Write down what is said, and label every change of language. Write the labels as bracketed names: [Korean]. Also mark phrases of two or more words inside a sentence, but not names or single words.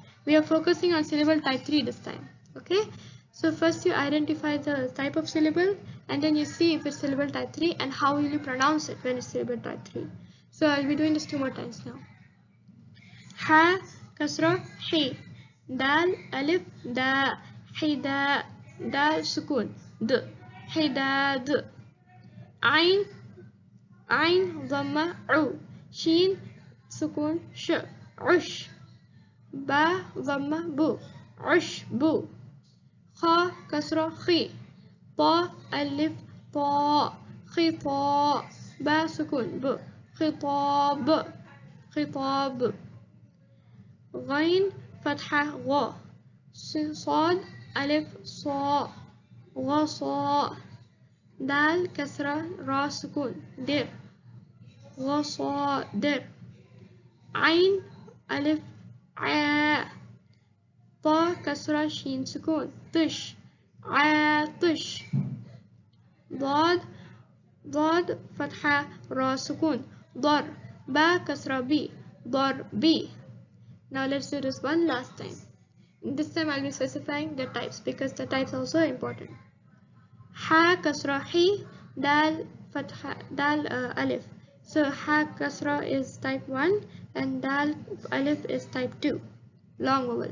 [English] We are focusing on syllable type 3 this time. Okay? So first you identify the type of syllable and then you see if it's syllable type 3 and how will you pronounce it when it's syllable type 3. So I'll be doing this 2 more times now. [Arabic] حاء كسرة حِ. دال ألف دا حدا دال سكون د حداد. عين ضمة عُ. شين سكون ش عُش. باء ضمة بُ عُش بُ. خاء كسرة خِ تاء ألف تا خِتا. باء سكون بُ خِتاب خِتاب. Ghain, فتحة غا صاد ألف صا غصا دال كسرة را سكون در غصادر عين ألف ع طا كسرة شين سكون طش عاطش ضاد فتحة را سكون ضر با كسرة بي ضر بي. [English] Now let's do this one last time. This time I'll be specifying the types because the types are also important. [Arabic] حاء كسرة حِ دال فتحة دال ألف. [English] So [Arabic] حاء كسرة [English] is type 1 and [Arabic] دال ألف [English] is type 2, long vowel.